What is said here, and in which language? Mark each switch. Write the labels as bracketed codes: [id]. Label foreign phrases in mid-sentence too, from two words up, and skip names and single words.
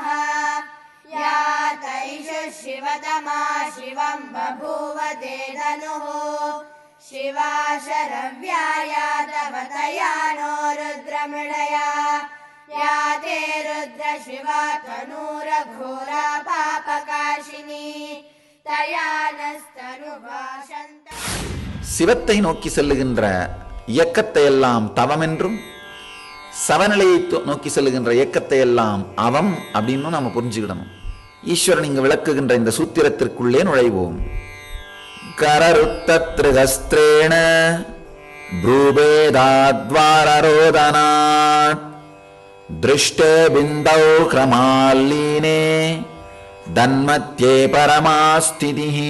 [sa] या तैषु शिवतमा शिवं बभूव ते धनुः शिवा शरव्याया तव तया नो रुद्रमृडया। या ते रुद्र शिवा तनूरघोरा पापकाशिनी तया नस्तनुभाषन्त। [ta] சிவத்தை நோக்கி செல்லுகின்ற இயக்கத்தை எல்லாம் தவம் என்றும், சவநிலையை நோக்கி செல்லுகின்ற இயக்கத்தை எல்லாம் அவம் அப்படின்னு நாம புரிஞ்சுக்கிடணும். ஈஸ்வரன் இங்கு விளக்குகின்ற இந்த சூத்திரத்திற்குள்ளே நுழைவோம். [sa] कररुद्धदृगस्त्रेण भ्रूभेदाद्द्वाररोधनात् दृष्टे बिन्दौ क्रमाल्लीने तन्मध्ये परमास्थितिः.